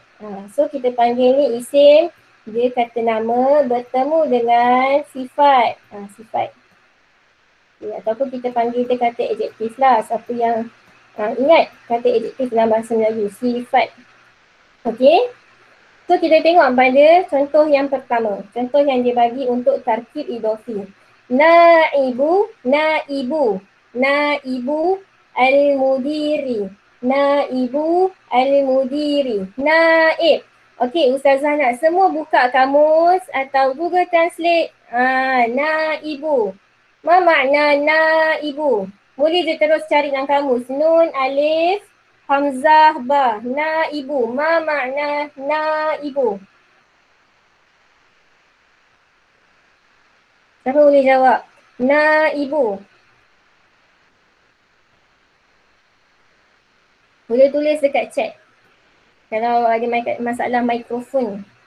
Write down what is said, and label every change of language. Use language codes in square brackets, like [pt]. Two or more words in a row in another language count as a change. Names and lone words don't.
[ms] So kita panggil ni isim, dia kata nama bertemu dengan sifat. Sifat. Okay, ataupun kita panggil dia kata adjektif lah. Siapa yang ingat kata adjektif dalam bahasa Melayu, sifat. Okey. So kita tengok pada contoh yang pertama. Contoh yang dia bagi untuk [ar] تركيب إضافي. نائب نائب نائب المدير. نائب المدير. [ms] Naib. Okey, Ustazah nak semua buka kamus atau Google Translate. Naibu. Ma makna naibu? Boleh je terus cari dalam kamus. Nun, alif, hamzah, ba. Naibu. Ma makna naibu? Siapa boleh jawab? Naibu. Boleh tulis dekat chat. Kalau ada masalah mikrofon.